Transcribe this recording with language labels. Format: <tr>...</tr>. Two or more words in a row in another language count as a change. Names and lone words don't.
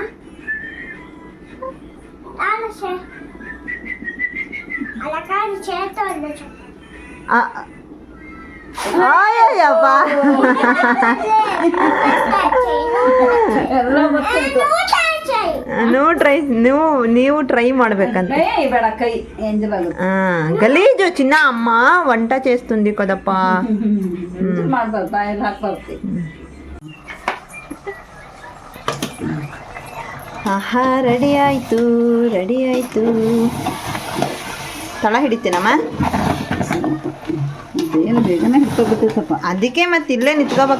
<kn>ಅಯ್ಯಪ್ಪ ನೀವು ಟ್ರೈ ಮಾಡ್ಬೇಕಂತ.</kn> <te>గలీజు చిన్న అమ్మ వంట చేస్తుంది కదప్పా.</te> <kn>ಆಹಾ ರೆಡಿ ಆಯ್ತು. ತಳ ಹಿಡಿತೀನಮ್ಮ. ಅದಕ್ಕೆ ಮತ್ತೆ ಇಲ್ಲೇ ನಿಂತ್ಕೋಬೇಕು.</kn>